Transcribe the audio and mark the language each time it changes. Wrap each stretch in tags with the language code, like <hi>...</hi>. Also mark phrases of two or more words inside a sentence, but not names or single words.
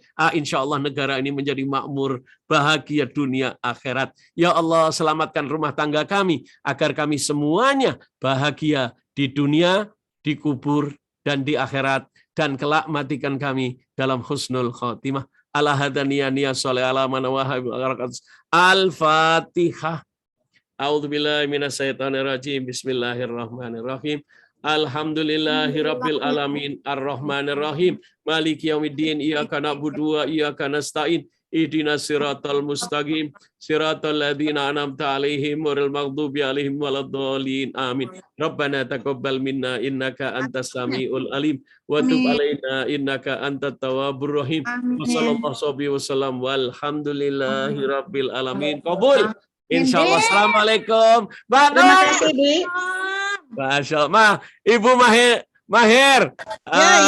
<ar>إن شاء الله</ar> <id>negara ini menjadi makmur, bahagia dunia akhirat. Ya Allah, selamatkan rumah tangga kami agar kami semuanya bahagia di dunia, di kubur, dan di akhirat, dan kelak matikan kami dalam</id> <ar>حسن الخاتمة. على هادنيانيا صلّ على من وهب الفاتحة. أعوذ بالله من الشيطان الرجيم. بسم الله الرحمن الرحيم. الحمد لله رب العالمين الرحمن الرحيم مالك يوم الدين إياك نعبد وإياك نستعين اهدنا الصراط المستقيم صراط الذين أنعمت عليهم غير المغضوب عليهم ولا الضالين آمين. ربنا تقبل منا إنك أنت السميع العليم وتب علينا إنك أنت التواب الرحيم. وصلى الله وسلم والحمد لله رب العالمين. Qabul. إن شاء الله. السلام عليكم.</ar> <id>Terima kasih, Bi.</id> <ar>ما شاء الله.</ar> <id>Ibu Maher. Ya, ya.</id>